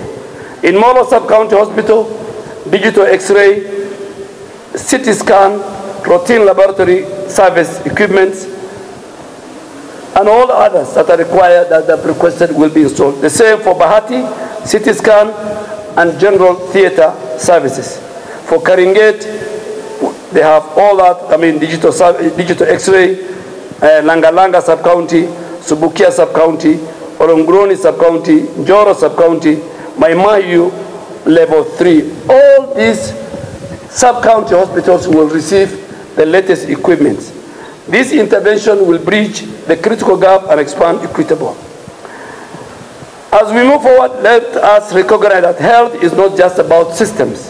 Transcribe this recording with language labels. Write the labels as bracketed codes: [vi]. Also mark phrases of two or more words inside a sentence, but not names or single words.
[en] In Molo Sub-County Hospital, digital X-ray, CT scan, routine laboratory service equipments, and all others that are required, that are requested, will be installed. The same for Bahati, CT scan, and general theater services. For Karingate, they have all that, digital X-ray, Langa Langa Sub-County, Subukia Sub-County, Oromgroni sub-county, Njoro sub-county, Maimayu level 3. All these sub-county hospitals will receive the latest equipment. This intervention will bridge the critical gap and expand equitable. As we move forward, let us recognize that health is not just about systems.